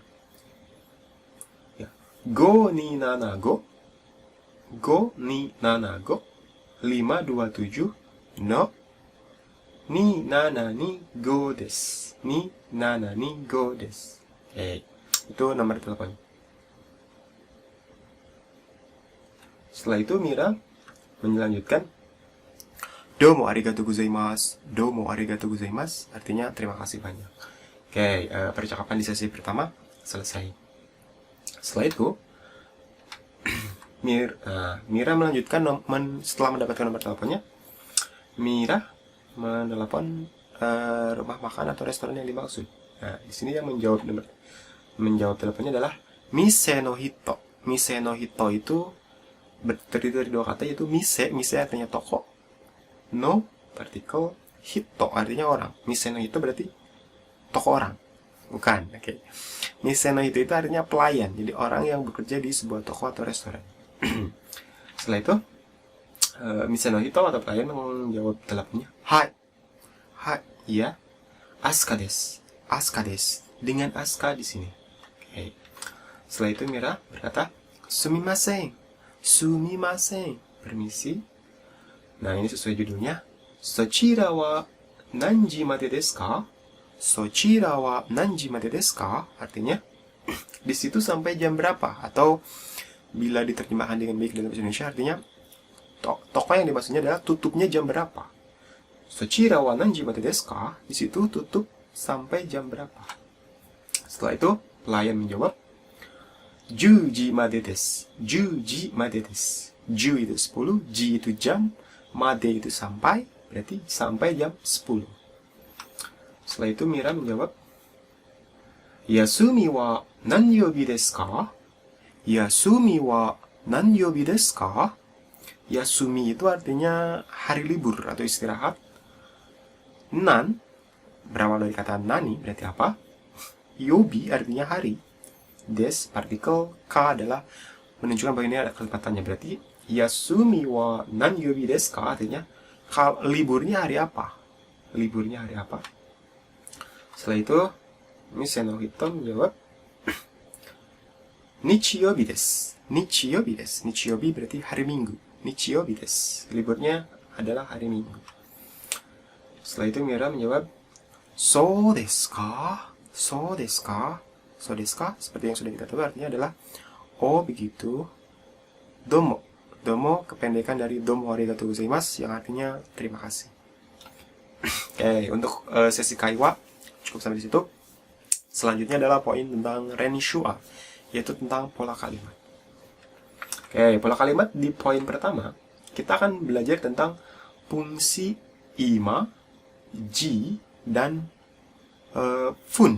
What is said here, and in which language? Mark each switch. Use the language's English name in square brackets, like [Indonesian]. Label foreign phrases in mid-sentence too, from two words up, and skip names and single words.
[Japanese] や。527527の2725です. 2725です. [Indonesian] Oke, itu nomor teleponnya. Setelah itu Mira melanjutkan, [Japanese] どうもありがとうございます. どうもありがとうございます [Indonesian] artinya terima kasih banyak. Oke, percakapan di sesi pertama selesai. Setelah itu Mira melanjutkan setelah mendapatkan nomor teleponnya, Mira menelepon rumah makan atau restoran yang dimaksud. Nah, di sini yang menjawab teleponnya adalah [Japanese] 店の人. 店の人 [Indonesian] itu terdiri dari dua kata, yaitu mise artinya toko, no partikel, hito artinya orang. [Japanese] 店の人 [Indonesian] berarti toko orang, bukan. Oke. [Japanese] 店の人 [Indonesian] itu artinya pelayan, jadi orang yang bekerja di sebuah toko atau restoran. Setelah itu [Japanese] 店の人 [Indonesian] atau pelayan menjawab teleponnya, hai, iya, [Japanese] アスカです, [Indonesian] dengan Asuka di sini. Oke. Setelah itu Mira berkata, sumimasen, permisi. Nah, ini sesuai judulnya. [Japanese] そちらは何時までですか? そちらは何時までですか? [Indonesian] Artinya, di situ sampai jam berapa? Atau bila diterjemahkan dengan baik dalam bahasa Indonesia, artinya toko yang dimaksudnya adalah tutupnya jam berapa. [Japanese] そちらは何時までですか? [Indonesian] Di situ tutup sampai jam berapa? Setelah itu, pelayan menjawab, [Japanese] 10までです. 10までです. [Indonesian] 10 itu 10, ji itu jam, made itu sampai, berarti sampai jam 10. Setelah itu Mira menjawab, [Japanese] 休みは何曜日ですか? 休みは何曜日ですか? [Indonesian] Yasumi itu artinya hari libur atau istirahat. Nan berawal dari kata nani, berarti apa? Yobi artinya hari. Des, partikel ka adalah menunjukkan bahwa ini ada kelipatannya. Berarti [Japanese] 休みは何曜日ですか [Indonesian] artinya liburnya hari apa? Liburnya hari apa? Setelah itu Miss Senohito menjawab [Japanese] 日曜日です. 日曜日です. [Indonesian] Nichiyobi berarti hari Minggu. [Japanese] 日曜日です. [Indonesian] Liburnya adalah hari Minggu. Setelah itu Mira menjawab [Japanese] そうですか? そうですか？そうですか? [Indonesian] Seperti yang sudah kita tahu artinya adalah oh begitu. Domo. Domo kependekan dari [Japanese] どうもありがとうございます [Indonesian] yang artinya terima kasih. Oke, untuk sesi kaiwa cukup sampai di situ. Selanjutnya adalah poin tentang renshua, yaitu tentang pola kalimat. Oke, pola kalimat di poin pertama, kita akan belajar tentang fungsi ima, ji, dan fun.